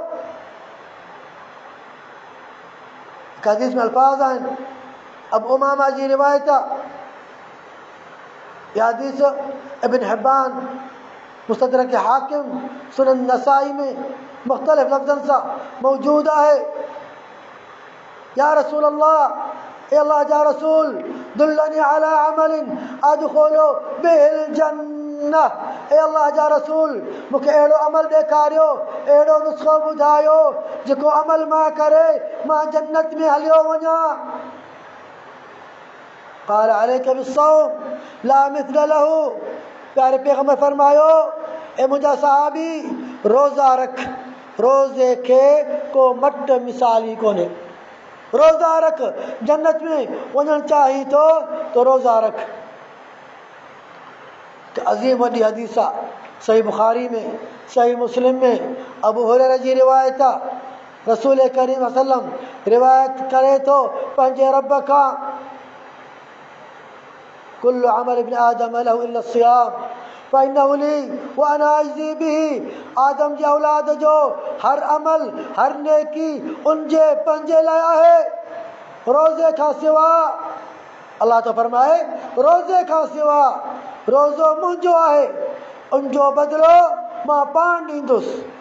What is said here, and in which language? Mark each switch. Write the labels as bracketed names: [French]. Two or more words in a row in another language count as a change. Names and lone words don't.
[Sindhi] हदीस में अल्फाज़ आहिनि, अब उमामा जी रिवायत आहे। यह हदीस इब्न हिब्बान, मुस्तदरक हाकिम, सुनन नसाई में मुख़्तलिफ़ लफ़्ज़नि सां मौजूद आहे। [Arabic] يا رسول الله, [Sindhi] ए अल्लाह जा रसूल, [Arabic] دلني على عمل أدخل به الجنة. [Sindhi] ए अल्लाह जा रसूल, मूंखे अहिड़ो अमल ॾेखारियो, अहिड़ो नुस्ख़ो ॿुधायो जेको अमल मां करे मां जन्नत में हलियो वञां। [Arabic] قال عليك بالصوم لا مثل له. [Sindhi] प्यारे पैगंबर फरमायो, ए मुंहिंजा सहाबी, रोज़ा रख, रोज़े खे को मट मिसाली कोन्हे। रोज़ा रख, जन्नत में वञणु चाहीं थो तो रोज़ा रख। अज़ीम वॾी हदीस आहे, सही बुख़ारी में, सही मुस्लिम में अबू हुरैरा जी रिवायत आहे। रसूल करीम वसल्लम रिवायत करे थो पंहिंजे रब खां, [Arabic] كل عمل ابن آدم له إلا الصيام فإنه لي وأنا أجزي به. [Sindhi] आदम जी औलाद जो हर अमल हर नेकी उनजे पंहिंजे लाइ आहे, रोज़े खां सिवा। अल्लाह तो फरमाए रोज़े खां सिवा रोज़ो मुंहिंजो आहे, उनजो बदिलो मां पाण ॾींदुसि।